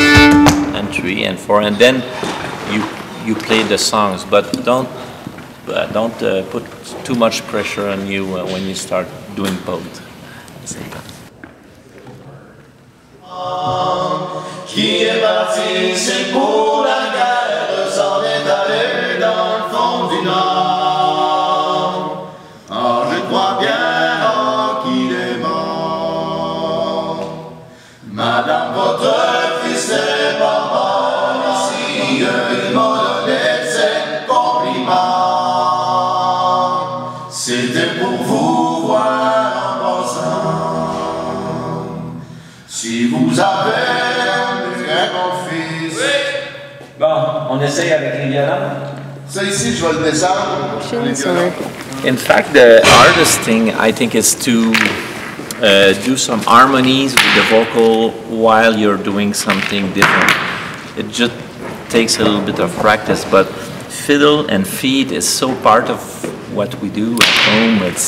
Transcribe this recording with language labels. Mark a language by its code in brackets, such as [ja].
[en] And then you play the songs, but don't put too much pressure on you when you start doing both at the same time. [fr] Qui est parti, c'est pour la guerre, s'en est allé dans le fond du Nord. Oh, je crois bien qu'il est mort. Madame, votre fils est pas mort. Il m'a donné ses compliments. C'était pour vous voir en passant. Si vous avez un bon fils. Oui. Bon, on essaye avec les violons. Ça ici, je vais le descendre. [en] In fact, the hardest thing I think is to do some harmonies with the vocal while you're doing something different. It just takes a little bit of practice, but fiddle and feed is so part of what we do at home.